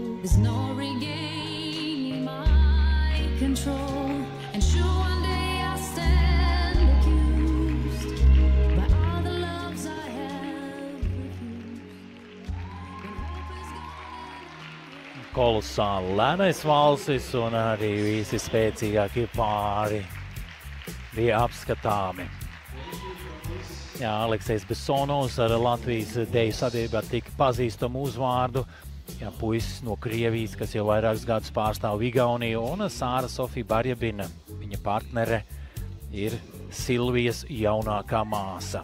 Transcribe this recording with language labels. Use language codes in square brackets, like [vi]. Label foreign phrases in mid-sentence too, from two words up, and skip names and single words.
[en] There's no regaining my control. And sure, one day I'll stand accused by all the loves I have refused. When hope is gone. [lv] Kolosāli lēnais valstis un arī visi spēcīgākie pāri bija apskatāmi. Jā, Aleksejs Besonovs ar Latvijas deju sabiedrībā tika pazīstamu uzvārdu. Jā, puisis no Krievijas, kas jau vairākus gadus pārstāv Igauniju, un Sāra Sofija Barjabina, viņa partnere, ir Silvijas jaunākā māsa.